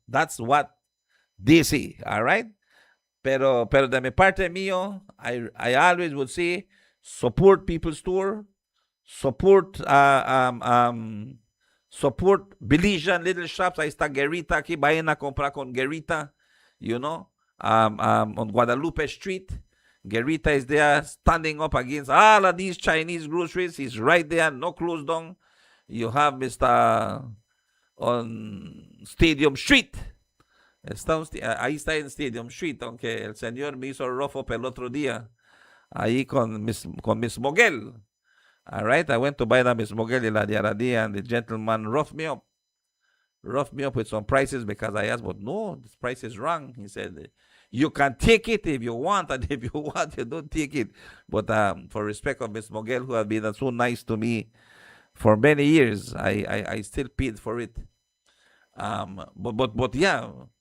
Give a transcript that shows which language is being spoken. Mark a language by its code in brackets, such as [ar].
[en] That's what they say, all right? [es] Pero de mi parte mío, [en] I always would say, support People's Store, support Belizean little shops. [es] Ahí está Guerrita aquí, vayan a comprar con Guerrita, [en] you know, [es] on Guadalupe Street. [en] Guerrita is there standing up against all of these Chinese groceries. He's right there, no closed down. You have Mr. on Stadium Street. [es] Ahí está en Stadium Street, aunque el señor me hizo rough up el otro día, ahí con Miss Moguel. [en] All right, I went to buy that Miss Moguel the other day, and the gentleman roughed me up with some prices because I asked, but no, this price is wrong. He said, you can take it if you want, and if you want, you don't take it. But for respect of Miss Moguel, who has been so nice to me for many years, I still paid for it. But yeah.